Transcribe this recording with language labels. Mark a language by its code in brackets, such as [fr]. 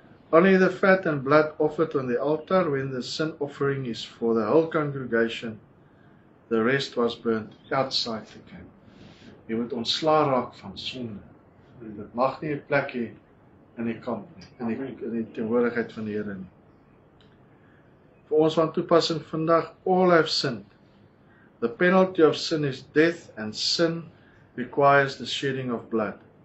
[en] Only the fat and blood offered on the altar when the sin offering is for the whole congregation. The rest was burnt outside the camp. [af] Jy moet ontslaa raak van sonde. Dit mag nie 'n plek hê in die kamp nie, in die teenwoordigheid van die Here nie. Vir ons van toepassing vandag, [en] all have sinned. The penalty of sin is death, and sin requires the shedding of blood.